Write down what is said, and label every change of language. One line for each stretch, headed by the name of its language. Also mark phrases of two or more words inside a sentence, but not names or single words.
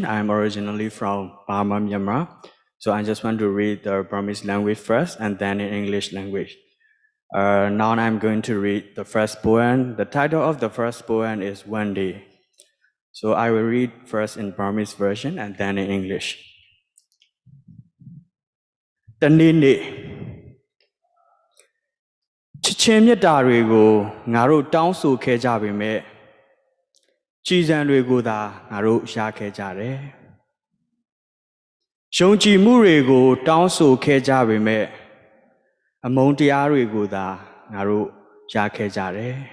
English: I'm originally from Burma, Myanmar. So I just want to read the Burmese language first and then in English language. Now I'm going to read the first poem. The title of the first poem is One Day. So I will read first in Burmese version and then in English.
Burmese: တနေ့နေ့ချစ်ချင်းမြတ်တာတွေကိုငါတို့တောင်းဆိုခဲ့ကြပေမဲ့ကြည်စံတွေကိုသာငါတို့ရခဲ့ကြတယ်။ယုံကြည်မှုတွေကိုတောင်းဆိုခဲ့ကြပေမဲ့အမုန်းတရားတွေကိုသာငါတို့ရခဲ့ကြတယ်